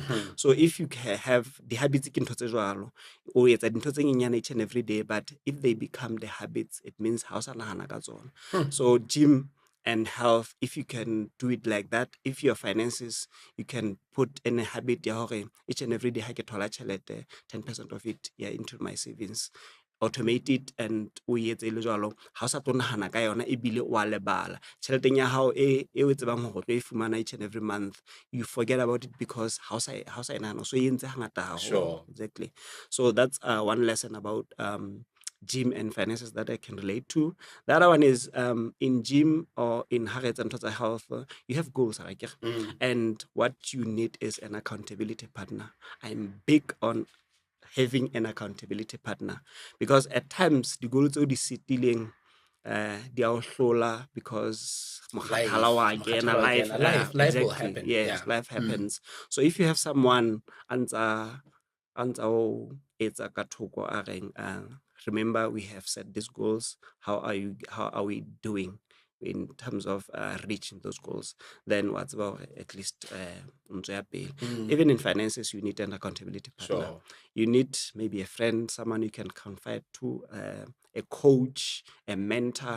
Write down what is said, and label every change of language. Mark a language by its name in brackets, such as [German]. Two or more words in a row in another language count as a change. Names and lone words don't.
[English] So if you have the habits or it's each and every day, but if they become the habits, it means house So gym and health, if you can do it like that, if your finances, you can put in a habit each and every day 10% of it into my savings. Automate it and [Southern Sotho] o etse le jalo ha o sa tlo nagana ka yona ebile o a lebala tšheleteng ya hao e o tsebang go tlo e fumana [English] each and every month, you forget about it because [Southern Sotho] ha o sa e nagana so e entse hangata haholo. [English] Sure. Exactly. So that's one lesson about gym and finances that I can relate to. The other one is in gym or in health and total health, you have goals, and what you need is an accountability partner. I'm big on having an accountability partner, because at times the goals of the settling they are hlola because Life will happen. Yes, life happens. So if you have someone [Southern Sotho] anta etsa ka thoko a reng [English] remember we have set these goals, how are we doing? in terms of reaching those goals, then what's about at least even in finances, you need an accountability partner. Sure. You need maybe a friend, someone you can confide to, a coach, a mentor.